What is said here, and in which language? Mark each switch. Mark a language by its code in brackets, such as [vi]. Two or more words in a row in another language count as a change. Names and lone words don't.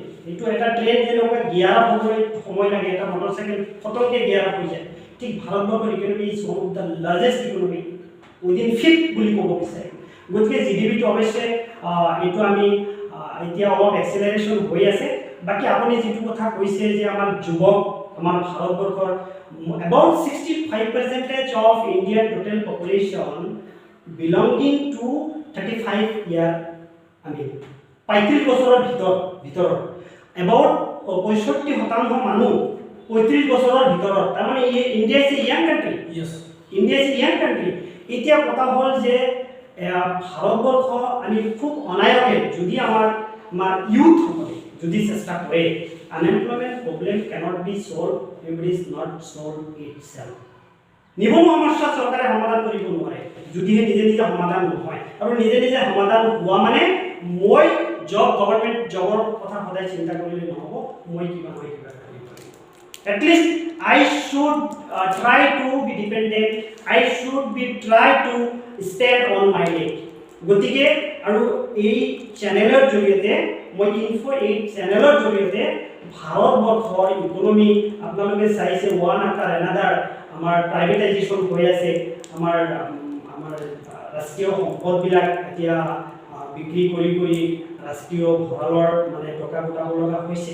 [as] এইটো এটা ট্ৰেইন যেনেকুৱা গিয়াৰ আপ হ'বলৈ সময় লাগে, এটা মটৰচাইকেল ফটককৈ গিয়াৰ আপ হৈ যায়, ঠিক ভাৰতবৰ্ষৰ [en] economy is one of the largest economy within [as] 5th বুলি ক'ব বিচাৰিম। গতিকে জিডিপিটো অৱশ্যে এইটো আমি এতিয়া অলপ এক্সেলাৰেশ্যন হৈ আছে। বাকী আপুনি যিটো কথা কৈছে যে আমাৰ যুৱক, আমাৰ ভাৰতবৰ্ষৰ [en] about 65% of Indian total population belonging to 35 year, I mean [as] 35 বছৰৰ ভিতৰত about 65% মানুহ 35 বছৰৰ ভিতৰত। [en] তাৰমানে India is a young country. India is a young country. [as] এতিয়া কথা হ'ল যে ভাৰতবৰ্ষ আমি খুব অনায়াসে যদি আমাৰ ইউথসকলে যদি চেষ্টা কৰে, [en] unemployment problem cannot be solve if it is not solved itself. [as] নিবনুৱা সমস্যা চৰকাৰে সমাধান কৰিব নোৱাৰে যদিহে নিজে নিজে সমাধান নহয়। আৰু নিজে নিজে সমাধান হোৱা মানে মই গভৰ্ণমেণ্ট জবৰ কথা সদায় চিন্তা কৰিলে নহ'ব, মই কিবা কৰিব পাৰিম। [en] এটলিষ্ট I should try to be dependent, I should be try to stand on my leg. [as] গতিকে আৰু এই চেনেলৰ জৰিয়তে মই ইনফো 8 চেনেলৰ জৰিয়তে ভাৰতবৰ্ষৰ ইকনমি আপোনালোকে চাইছে [en] one after another [as] আমাৰ প্ৰাইভেটাইজেশ্যন হৈ আছে। আমাৰ ৰাষ্ট্ৰীয় সম্পদবিলাক এতিয়া বিক্ৰী কৰি ৰাষ্ট্ৰীয় ভঁৰালৰ মানে টকা গোটাব লগা হৈছে।